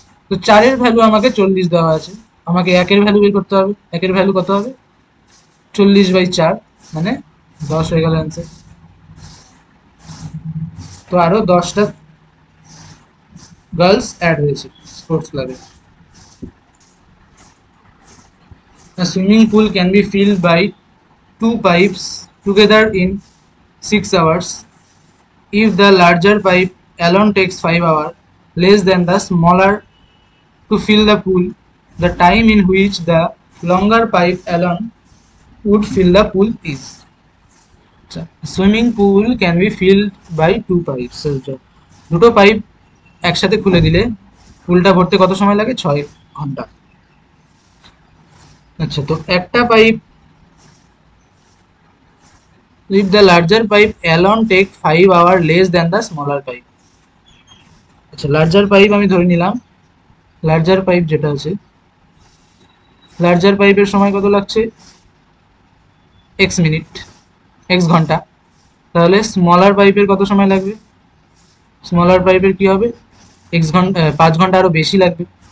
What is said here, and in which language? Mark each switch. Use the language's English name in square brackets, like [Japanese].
[Bangla] তো 4 এর ভ্যালু আমাকে 40 দেওয়া আছে, আমাকে 1 এর ভ্যালু বের করতে হবে, 1 এর ভ্যালু কত হবে, 40/4, মানে 10 হয়ে গেল অ্যান্সার। তো আরো 10টা গার্লস অ্যাড হয়েছে স্পোর্টস ক্লাবে। [English] A swimming pool can be filled by 2 pipes together in 6 hours. If the larger pipe alone takes 5 hours, less than the smaller to fill the pool, the time in which the longer pipe alone would fill the pool is. Swimming pool can be filled by 2 pipes. [Bangla] দুটো pipe একসাথে খুলে দিলে পুলটা ভরতে কত সময় লাগে, 6 ঘন্টা। আচ্ছা, তো একটা pipe, [English] if the larger pipe alone take 5 hours less than the smaller pipe, [Bangla] আচ্ছা লার্জার পাইপ আমি ধরে নিলাম লার্জার পাইপ যেটা আছে, লার্জার পাইপের সময় কত লাগছে, এক্স মিনিট, এক্স ঘন্টা। তাহলে স্মলার পাইপের কত সময় লাগবে, স্মলার পাইপের কি হবে, এক্স ঘন্টা, 5 ঘন্টা আরো বেশি লাগবে।